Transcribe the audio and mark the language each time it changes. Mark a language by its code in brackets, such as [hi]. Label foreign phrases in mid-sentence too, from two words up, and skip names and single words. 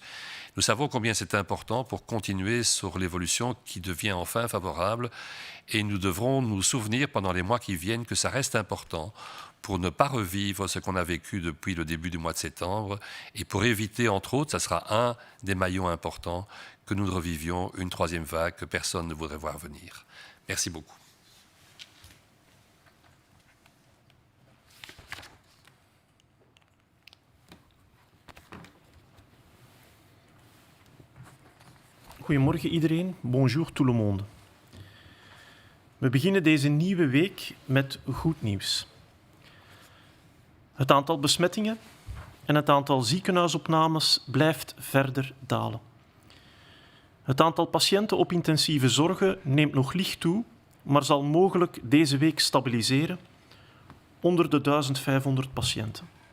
[fr] Nous savons combien c'est important pour continuer sur l'évolution qui devient enfin favorable, et nous devrons nous souvenir pendant les mois qui viennent que ça reste important pour ne pas revivre ce qu'on a vécu depuis le début du mois de septembre, et pour éviter, entre autres, ça sera un des maillons importants, que nous revivions une 3e vague que personne ne voudrait voir venir. Merci beaucoup. [nl] Goedemorgen iedereen, [fr] bonjour tout le monde. [nl] We beginnen deze nieuwe week met goed nieuws. Het aantal besmettingen en het aantal ziekenhuisopnames blijft verder dalen. Het aantal patiënten op intensieve zorgen neemt nog licht toe, maar zal mogelijk deze week stabiliseren onder de 1500 patiënten.